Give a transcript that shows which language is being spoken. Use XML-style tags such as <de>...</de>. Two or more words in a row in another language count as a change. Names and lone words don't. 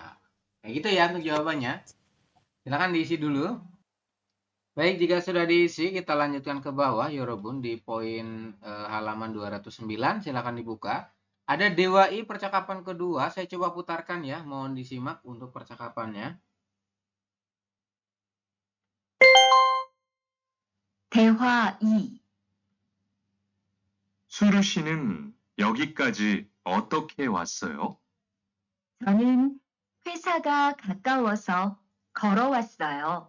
<id>Nah gitu ya untuk jawabannya. Silakan diisi dulu. Baik, jika sudah diisi, kita lanjutkan ke bawah, Yorobun, di poin halaman 209. Silakan dibuka. Ada Dewa I percakapan kedua. Saya coba putarkan ya. Mohon disimak untuk percakapannya.</id> <ko>대화 2. 수루 씨는 여기까지 어떻게 왔어요? 저는 회사가 가까워서 걸어왔어요.</ko>